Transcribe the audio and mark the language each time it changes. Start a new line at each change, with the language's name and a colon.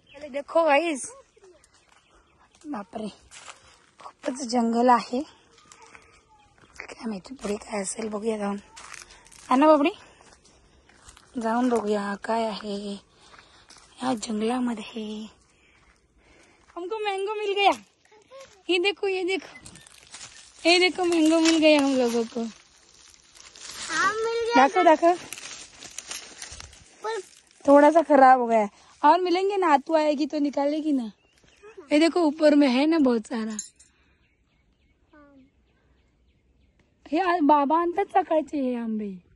Marathi: देखो गाईस, बापरे खूपच जंगल आहे. काय माहिती पुढे काय असेल, बघूया जाऊन. हा ना बाबडी, जाऊन बघूया काय आहे या जंगलामध्ये.
Hindi: हमको मैंगो मिल गया. ये देखो, ये देखो, ये देखो मैंगो मिल गया हम लोगों को. दाखो दाखो. थोड़ा सा खराब हो गया और मिलेंगे ना, आतू आएगी तो निकालेगी ना. ये देखो ऊपर में है ना बहुत सारा.
Marathi: हे बाबा आणतात सकाळचे हे आंबे.